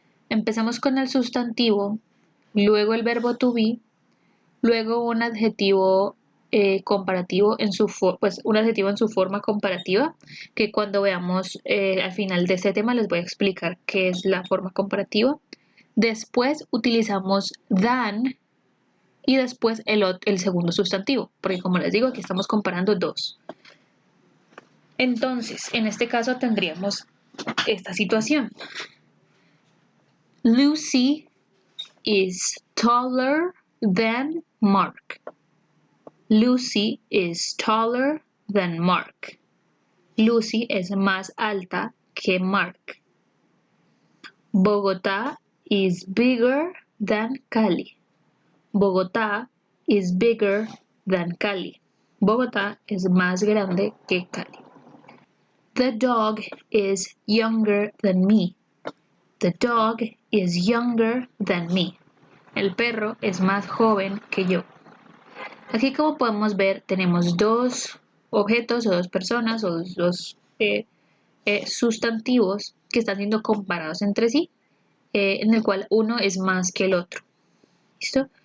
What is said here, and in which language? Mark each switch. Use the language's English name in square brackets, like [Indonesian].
[Spanish] Empezamos con el sustantivo, luego el verbo to be, luego un adjetivo comparativo un adjetivo en su forma comparativa, que cuando veamos al final de este tema les voy a explicar qué es la forma comparativa. Después utilizamos than y después el segundo sustantivo, porque como les digo, aquí estamos comparando dos. Entonces, en este caso tendríamos esta situación. [English] Lucy is taller than Mark. Lucy is taller than Mark. [Spanish] Lucy es más alta que Mark. [English] Bogotá is bigger than Cali. Bogotá is bigger than Cali. [Spanish] Bogotá es más grande que Cali. [English] The dog is younger than me. The dog is younger than me. [Spanish] El perro es más joven que yo. Aquí, como podemos ver, tenemos dos objetos o dos personas o dos sustantivos que están siendo comparados entre sí, en el cual uno es más que el otro. ¿Listo?